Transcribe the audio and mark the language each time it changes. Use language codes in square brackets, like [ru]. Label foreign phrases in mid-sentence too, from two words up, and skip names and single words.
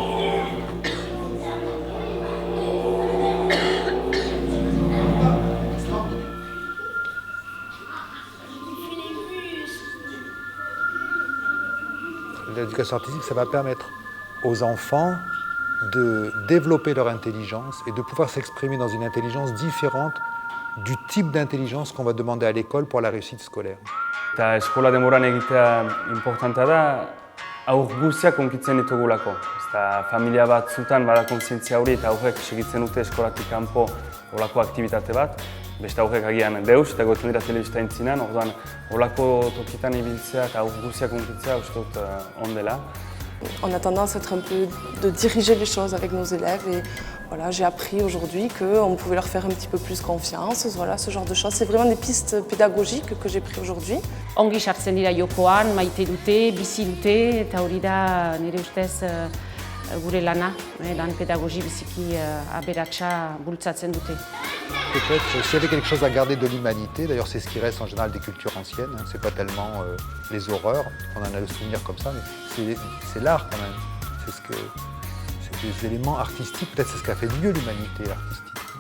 [fr] L'éducation artistique, ça va permettre aux enfants de développer leur intelligence et de pouvoir s'exprimer dans une intelligence différente du type d'intelligence qu'on va demander à l'école pour la réussite scolaire. [eu] Eta eskola denboran egitea importanta da, aur guziak onkitzen ditugulako. Eta familia batzutan bada kontzientzia hori eta aurrek segitzen dute eskolatik kanpo olako aktibitate bat. beste aurrek agian deus eta gotzen dira telebista entzinan, orduan holako tokitan ibiltzea eta aur guziak hunkitzea uste dut ondela. [fr] On a tendance à être un peu de diriger les choses avec nos élèves et voilà, j'ai appris aujourd'hui qu'on pouvait leur faire un petit peu plus confiance, voilà, ce genre de choses. C'est vraiment des pistes pédagogiques que j'ai prises aujourd'hui. [eu] Ongi sartzen dira jokoan, maite dute, bizi dute, eta hori da nire ustez gure lana, lan pedagogi biziki aberatsa bultzatzen dute. [fr] Peut-être s'il y avait quelque chose à garder de l'humanité, d'ailleurs c'est ce qui reste en général des cultures anciennes, hein, c'est pas tellement les horreurs, on en a le souvenir comme ça, mais c'est l'art quand même, c'est des éléments artistiques, peut-être c'est ce qu'a fait mieux l'humanité, l'artistique.